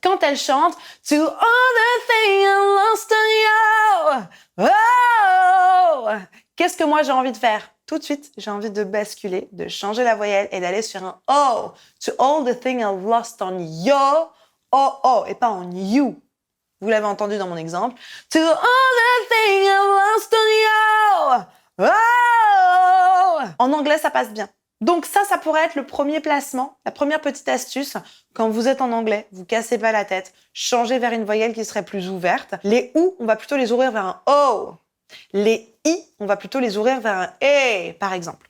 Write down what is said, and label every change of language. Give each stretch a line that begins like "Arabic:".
French: Quand elle chante
English: To all the things I lost on you,
French: oh, qu'est-ce que moi j'ai envie de faire? Tout de suite, j'ai envie de basculer, de changer la voyelle et d'aller sur un oh.
English: To all the things I lost on you, oh, oh,
French: et pas en you. Vous l'avez entendu dans mon exemple.
English: To all the things I lost on you, oh.
French: En anglais, ça passe bien. Donc ça pourrait être le premier placement, la première petite astuce. Quand vous êtes en anglais, vous cassez pas la tête, changez vers une voyelle qui serait plus ouverte. Les ou, on va plutôt les ouvrir vers un o. Les i, on va plutôt les ouvrir vers un e, par exemple.